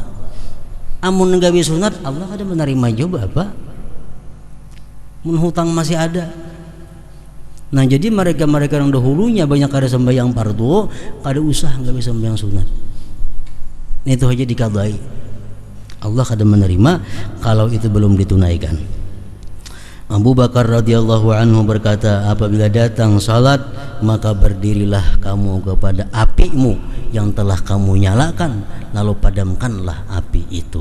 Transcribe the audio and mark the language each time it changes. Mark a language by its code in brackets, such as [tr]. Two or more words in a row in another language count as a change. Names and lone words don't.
[bjn] Amun gawi sunat, Allah kada menerima juga apa? [id] Menghutang masih ada. Nah jadi mereka-mereka yang dahulunya banyak ada sembahyang fardu, ada usaha nggak bisa sembahyang sunat. [bjn] Itu aja dikadai. Allah kada menerima kalau itu belum ditunaikan. [id] Abu Bakar [ar] radhiyallahu anhu [id] berkata, apabila datang salat maka berdirilah kamu kepada apimu yang telah kamu nyalakan, lalu padamkanlah api itu.